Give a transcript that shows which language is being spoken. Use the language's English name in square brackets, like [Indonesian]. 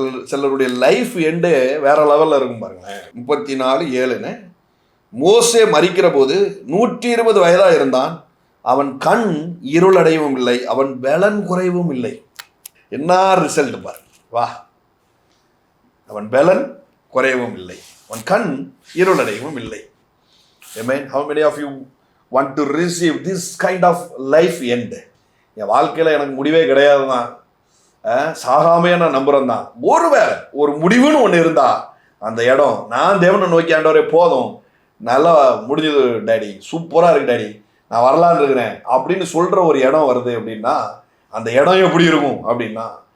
[Tamil] சிலருடைய life end வேற லெவலில் இருக்கும் பாருங்களேன். 34:7 மோசே மரிக்கிற போது 120 வயதாக இருந்தான். அவன் கண் இருளடையவும் இல்லை, அவன் பலன் குறைவும் இல்லை. என்ன ரிசல்ட் பாருங்க. வா, அவன் பலன் குறையவும் இல்லை, அவன் கண் இருளடையவும் இல்லை. [English] Amen. How many of you want to receive this kind of life end? [Tamil] என் வாழ்க்கையில் எனக்கு முடிவே கிடையாது தான், சாகாமையே நான் நம்புறேன் தான். ஒருவேளை ஒரு முடிவுன்னு ஒன்று இருந்தா அந்த இடம், நான் தேவனை நோக்கி ஆண்டவரே போதும், நல்லா முடிஞ்சது டேடி, சூப்பராக இருக்கு டேடி, நான் வரலான்னு இருக்கிறேன் அப்படின்னு சொல்கிற ஒரு இடம் வருது அப்படின்னா அந்த இடம் எப்படி இருக்கும் அப்படின்னா